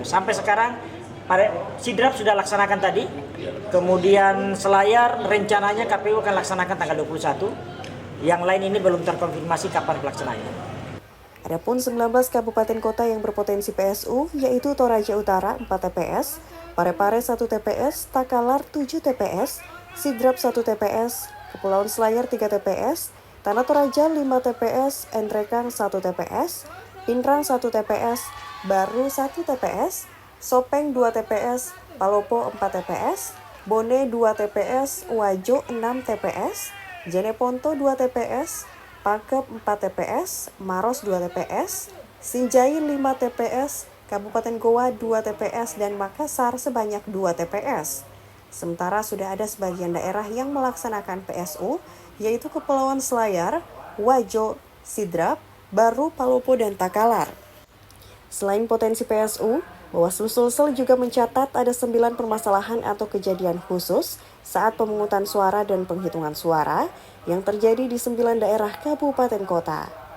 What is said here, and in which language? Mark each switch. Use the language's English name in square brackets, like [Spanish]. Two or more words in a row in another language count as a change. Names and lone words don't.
[Indonesian] Sampai sekarang Sidrap sudah laksanakan tadi. Kemudian Selayar rencananya KPU akan laksanakan tanggal 21. Yang lain ini belum terkonfirmasi kapan pelaksanaannya. Adapun 19 kabupaten kota yang berpotensi PSU yaitu Toraja Utara 4 TPS, Parepare 1 TPS, Takalar 7 TPS, Sidrap 1 TPS, Kepulauan Selayar 3 TPS, Tanah Toraja 5 TPS, Endrekang 1 TPS, Pinrang 1 TPS, Baru 1 TPS, Sopeng 2 TPS, Palopo 4 TPS, Bone 2 TPS, Wajo 6 TPS, Jeneponto 2 TPS, Pakep 4 TPS, Maros 2 TPS, Sinjai 5 TPS, Kabupaten Goa 2 TPS, dan Makassar sebanyak 2 TPS. Sementara sudah ada sebagian daerah yang melaksanakan PSU, yaitu Kepulauan Selayar, Wajo, Sidrap, Baru, Palopo, dan Takalar. Selain potensi PSU, Bawaslu Sulsel juga mencatat ada 9 permasalahan atau kejadian khusus saat pemungutan suara dan penghitungan suara yang terjadi di 9 daerah kabupaten kota.